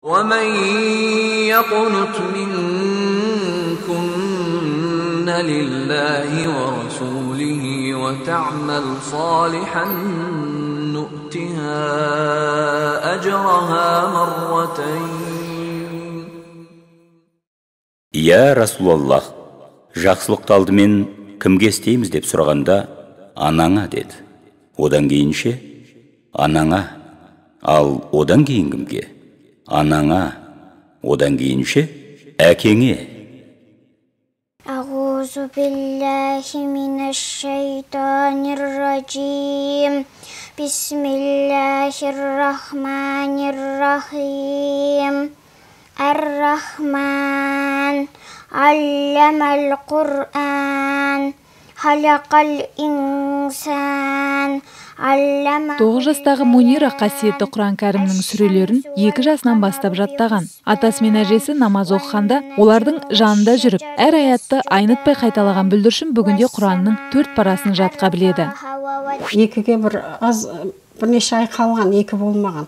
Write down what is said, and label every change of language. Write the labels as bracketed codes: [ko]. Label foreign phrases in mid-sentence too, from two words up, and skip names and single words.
[ar] وَمَنْ يَقْنُتْ مِنْكُنَّ لِلَّهِ وَرَسُولِهِ وَتَعْمَلْ صَالِحًا نُؤْتِهَا أَجْرَهَا مَرَّتَيْنِ. يا رسول الله, [kk] жақсылықты алдымен кімге істейміз деп сұрағанда, анаңа деді. Одан кейінше, анаңа, ал одан кейін кімге? Анаңа, одан кейінше, әкеңе. [ar] أعوذ بالله من الشيطان الرجيم. بسم الله الرحمن الرحيم. الرحمن علم القرآن خلق الإنسان. [kk] 9 жастағы Мунира қасиетті Құран кәрімнің сүрелерін 2 жасынан бастап жаттаған. Атасы мен әжесі намаз оқығанда олардың жанында жүріп, әр аятты айнытпай қайталаған бүлдіршін бүгінде Құранның 4 парасын жатқа біледі. Екіге бірнеше ай қалған, 2 болмаған.